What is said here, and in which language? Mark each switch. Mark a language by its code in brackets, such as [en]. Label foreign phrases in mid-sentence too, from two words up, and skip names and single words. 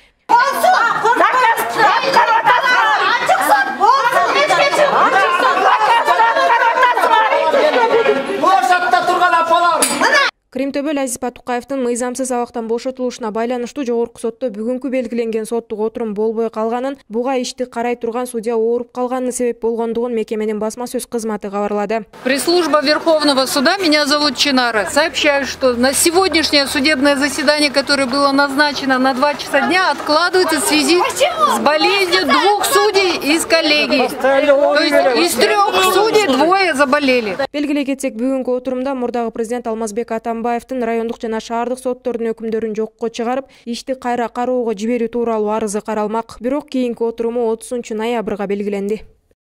[ky] Кримтөбөл Азиз Батукаевдин мыйзамсыз абактан бошотулушуна байланыштуу жогорку сотто бүгүнкү белгиленген соттук отурум болбой калганын, буга ишти карай турган судья ооруп калганына себеп болгондугун мекеменин басма сөз кызматы кабарлады. [ru] Пресс-служба Верховного суда, меня зовут Чинара, сообщаю, что на сегодняшнее судебное заседание, которое было назначено на 2 часа дня, откладывается в связи с болезнью 2 судей из коллегии. То есть из 3 судей 2 заболели. [ky] Белгилей кетсек, бүгүнкү отурумда мурдагы президент Алмазбек Атамбаевдин райондук жана шаардык соттордун өкүмдөрүн жокко чыгарып, ишти кайра кароого жиберүү тууралуу арызы каралмак. Бирок кийинки отуруму 30 ноябрга белгиленди.